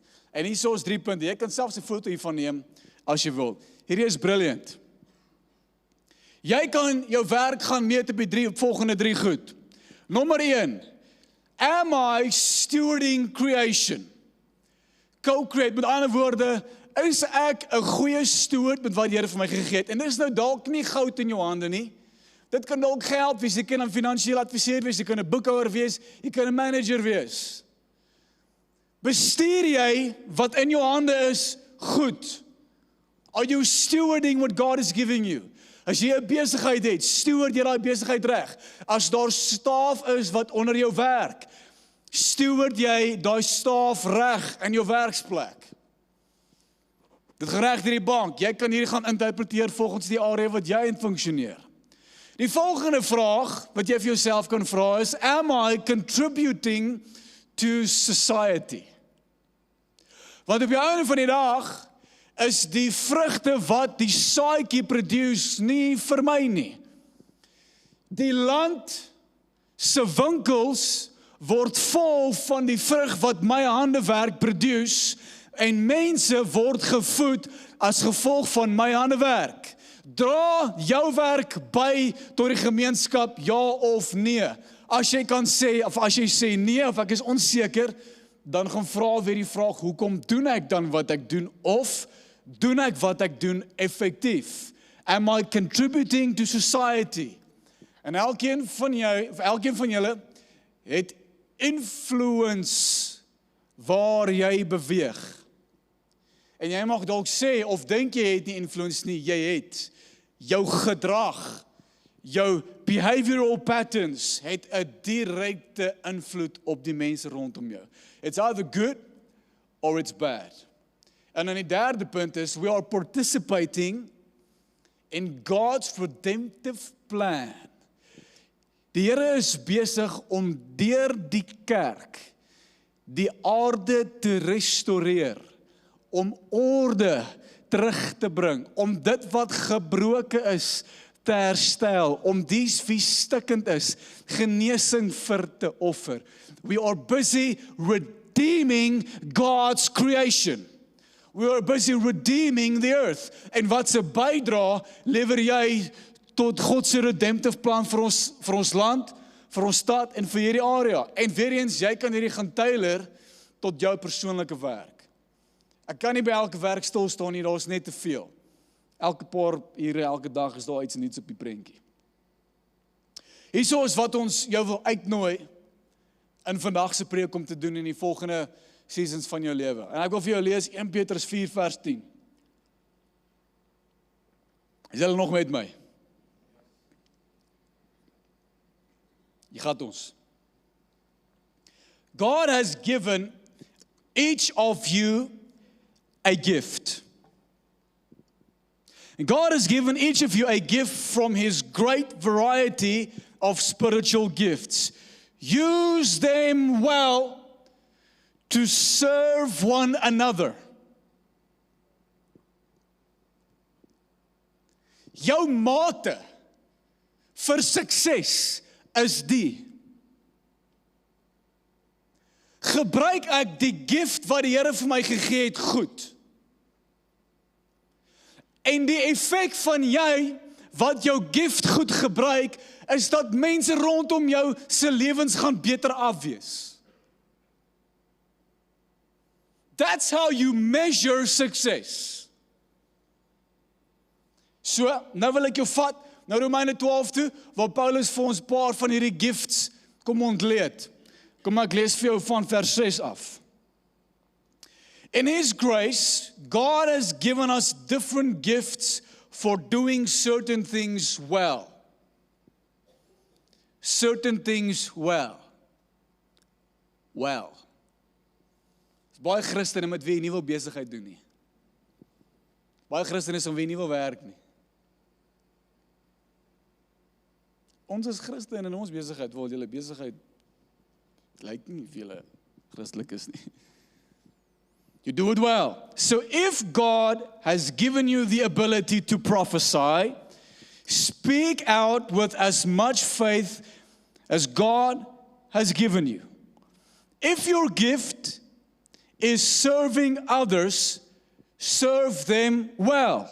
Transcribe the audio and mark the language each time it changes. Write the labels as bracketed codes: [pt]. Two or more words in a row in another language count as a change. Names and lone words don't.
[af] En hier is ons 3 punte, jy kan selfs 'n foto hiervan neem as jy wil. Hierdie is brilliant. Jy kan jou werk gaan meet op die volgende 3 goed. Nommer 1, [en] am I stewarding creation? Co-create, [af] met ander woorde, is ek 'n goeie steward met wat die Here vir my gegee het? En dit is nou dalk nie goud in jou hande nie. Dit kan dalk geld wees, jy kan 'n finansiële adviseur wees, jy kan 'n boekhouer wees, jy kan 'n manager wees. Bestuur jy wat in jou hande is goed? [en] Are you stewarding what God is giving you? [af] As jy 'n besigheid het, steward jy daai besigheid reg. As daar staf is wat onder jou werk, steward jy daai staf reg in jou werksplek. Dit gaan reg deur die bank. Jy kan hierdie gaan interpreteer volgens die area wat jy in funksioneer. Die volgende vraag wat jy vir jouself kan vra is, [en] am I contributing to society? [af] Want op die einde van die dag is die vrugte wat die saadjie produce nie vir my nie. Die land se winkels word vol van die vrug wat my handewerk produce en mense word gevoed as gevolg van my handewerk. Dra jou werk by tot die gemeenskap, ja of nee? As jy kan sê, of as jy sê nee, of ek is onseker, dan gaan vra weer die vraag, hoekom doen ek dan wat ek doen? Of doen ek wat ek doen effektief? [en] Am I contributing to society? [af] En elkeen van julle het influence waar jy beweeg. En jy mag dalk sê, of dink jy het nie influence nie, jy het. Jou gedrag, jou [en] behavioral patterns [af] het 'n direkte invloed op die mense rondom jou. [en] It's either good or it's bad. [af] En dan die derde punt is, [en] we are participating in God's redemptive plan. [af] Die Here is besig om deur die kerk die aarde te restoreer, om orde terug te bring, om dit wat gebroken is te herstel, om dies wie stikkend is, genesing vir te offer. [en] We are busy redeeming God's creation. We are busy redeeming the earth. [af] En wat se bydra lewer jy tot God se [en] redemptive plan [af] vir ons land, vir ons stad en vir hierdie area? En weer eens, jy kan hierdie gaan tailor tot jou persoonlike werk. Ek kan nie by elke werk stil staan nie, daar is net te veel. Elke paar ure, elke dag is daar iets niets op die prentjie. Hierso is wat ons jou wil uitnooi in vandag se preek om te doen in die volgende seasons van jou lewe. En ek wil vir jou lees 1 Petrus 4 vers 10. Is julle nog met my? Jy gaan ons. [en] God has given each of you a gift. And God has given each of you a gift from His great variety of spiritual gifts. Use them well to serve one another. [af] Jou mate vir sukses is die. Gebruik ek die gift wat die Here vir my gegee het goed. En die effek van jy wat jou gift goed gebruik, is dat mense rondom jou se lewens gaan beter afwees. [en] That's how you measure success. So, [af] nou wil ek jou vat na Romeine 12 toe, waar Paulus vir ons 'n paar van hierdie gifts kom ontleed. Kom maar, ek lees vir jou van vers 6 af. [en] In His grace, God has given us different gifts for doing certain things well. Certain things well. Well. [af] Is baie Christene met wie jy nie wil besigheid doen nie. Baie Christene is om wie jy nie wil werk nie. Ons is Christene in ons besigheid, wil julle besigheid lyk nie of julle Christelik is nie. [en] You do it well. So if God has given you the ability to prophesy, speak out with as much faith as God has given you. If your gift is serving others, serve them well.